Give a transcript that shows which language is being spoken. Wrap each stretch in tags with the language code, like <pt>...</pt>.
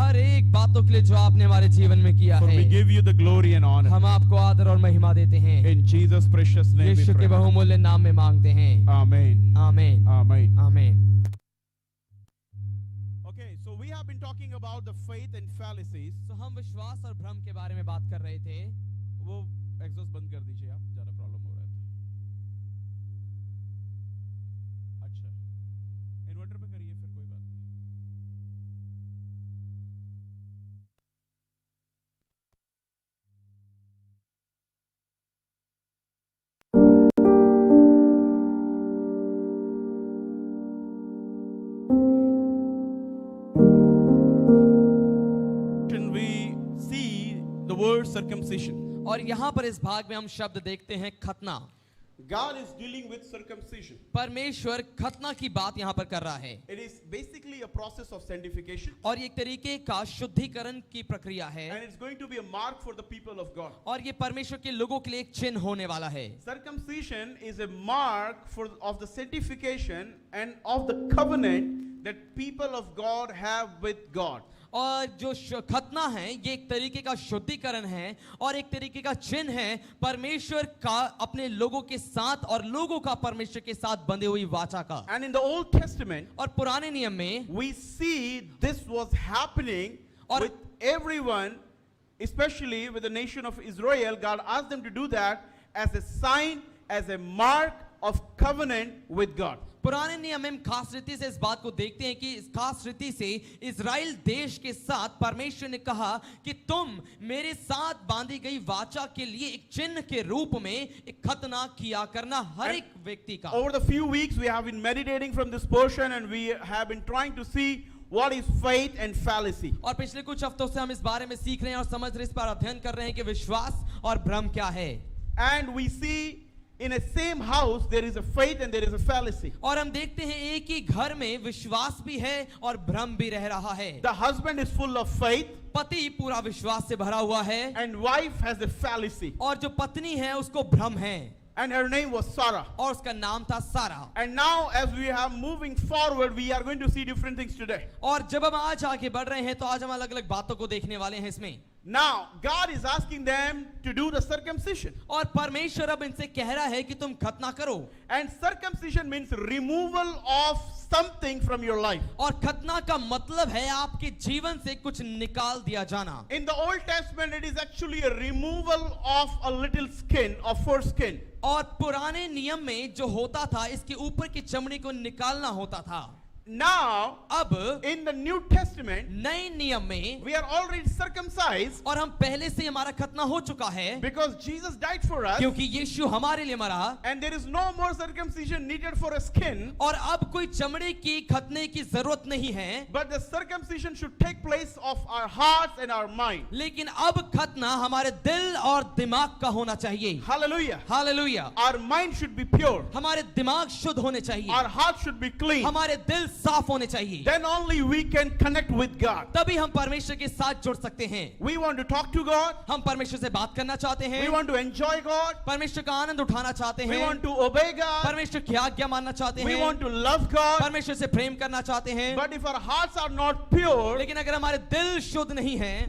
<hi>हर एक बातों के लिए जो आपने हमारे जीवन में किया</hi> <en>For we</en> <hi>है।</hi> <en>give you the glory and honor।</en> <hi>हम आपको आदर और महिमा देते हैं।</hi> <en>In Jesus' precious name we</en> <hi>यीशु के</hi> <en>pray।</en> <hi>बहुमूल्य नाम में मांगते हैं।</hi> <en>Amen।</en> <hi>आमीन</hi> <en>Amen।</en> <hi>आमीन।</hi> <en>Okay, so we have been talking about the faith and fallacies।</en> <hi>तो हम विश्वास और भ्रम के बारे में बात कर रहे थे। वो एग्जॉस्ट बंद कर दीजिए आप, ज्यादा प्रॉब्लम हो रहा है तो। अच्छा, इन्वर्टर पे करिए फिर, कोई बात नहीं।</hi> <en>We see the word circumcision।</en> <hi>और यहाँ पर इस भाग में हम शब्द देखते हैं खतना।</hi> <en>God is dealing with circumcision।</en> <hi>परमेश्वर खतना की बात यहाँ पर कर रहा है।</hi> <en>It is basically a process of sanctification।</en> <hi>और ये एक तरीके का शुद्धिकरण की प्रक्रिया है।</hi> <en>And it's going to be a mark for the people of God।</en> <hi>और ये परमेश्वर के लोगों के लिए एक चिन्ह होने वाला है।</hi> <en>Circumcision is a mark of the sanctification and of the covenant that people of God have with God।</en> <hi>और जो खतना है ये एक तरीके का शुद्धिकरण है और एक तरीके का चिन्ह है परमेश्वर का अपने लोगों के साथ और लोगों का परमेश्वर के साथ बंधे हुई वाचा का।</hi> <en>And in the Old Testament,</en> <hi>और पुराने नियम में</hi> <en>we see this was happening with everyone, especially with the nation of Israel. God asked them to do that as a sign, as a mark of covenant with God।</en> <hi>पुराने नियम में हम खास रीति से इस बात को देखते हैं कि इस खास रीति से इजराइल देश के साथ परमेश्वर ने कहा कि तुम मेरे साथ बांधी गई वाचा के लिए एक चिन्ह के रूप में एक खतना किया करना हर एक व्यक्ति का।</hi> <en>Over the few weeks we have been meditating from this portion and we have been trying to see what is faith and fallacy।</en> <hi>और पिछले कुछ हफ्तों से हम इस बारे में सीख रहे हैं और समझ रहे, इस पर अध्ययन कर रहे हैं कि विश्वास और भ्रम क्या है।</hi> <en>And we see in a same house there is a faith and there is a fallacy.</en> <hi>और हम देखते हैं एक ही घर में विश्वास भी है और भ्रम भी रह रहा है।</hi> <en>The husband is full of faith</en> <hi>पति पूरा विश्वास से भरा हुआ है</hi> <en>and wife has a fallacy.</en> <hi>और जो पत्नी है उसको भ्रम है</hi> <en>And her name was Sarah.</en> <hi>और उसका नाम था सारा।</hi> <en>And now as we are moving forward, we are going to see different things today.</en> <hi>और जब हम आज आगे बढ़ रहे हैं तो आज हम अलग अलग बातों को देखने वाले हैं इसमें।</hi> <en>Now, God is asking them to do the circumcision.</en> <hi>और परमेश्वर अब इनसे कह रहा है कि तुम खतना करो।</hi> <en>And circumcision means removal of something from your life.</en> <hi>और खतना का मतलब है आपके जीवन से कुछ निकाल दिया जाना।</hi> <en>In the Old Testament, it is actually a removal of a little skin, of foreskin.</en> <hi>और पुराने नियम में जो होता था इसके ऊपर की चमड़ी को निकालना होता था।</hi> <en>Now,</en> <hi>अब</hi> <en>in the New Testament,</en> <hi>नए नियम में</hi> <en>we are already circumcised</en> <hi>और हम पहले से हमारा खतना हो चुका है</hi> <en>because Jesus died for us,</en> <hi>क्योंकि यीशु हमारे लिए मरा</hi> <en>and there is no more circumcision needed for a skin,</en> <hi>और अब कोई चमड़े की खतने की जरूरत नहीं है।</hi> <en>but the circumcision should take place of our hearts and our mind.</en> <hi>लेकिन अब खतना हमारे दिल और दिमाग का होना चाहिए।</hi> <en>Hallelujah.</en> <hi>Hallelujah.</hi> <en>Our mind should be pure.</en> <hi>हमारे दिमाग शुद्ध होने चाहिए,</hi> <en>Our heart should be clean.</en> <hi>हमारे दिल साफ होने चाहिए।</hi> <en>Then only we can connect with God.</en> <hi>तभी हम परमेश्वर के साथ जुड़ सकते हैं।</hi> <en>We want to talk to God.</en> <hi>हम परमेश्वर से बात करना चाहते हैं,</hi> <en>We want to enjoy God.</en> <hi>परमेश्वर का आनंद उठाना चाहते</hi> <en>We</en> <hi>हैं,</hi> <en>want to obey God.</en> <hi>परमेश्वर की आज्ञा मानना चाहते</hi> <en>We</en> <hi>हैं,</hi> <en>want to love God.</en> <hi>परमेश्वर से प्रेम करना चाहते हैं।</hi> <en>But if our hearts are not pure,</en> <hi>लेकिन अगर हमारे दिल शुद्ध नहीं है,</hi>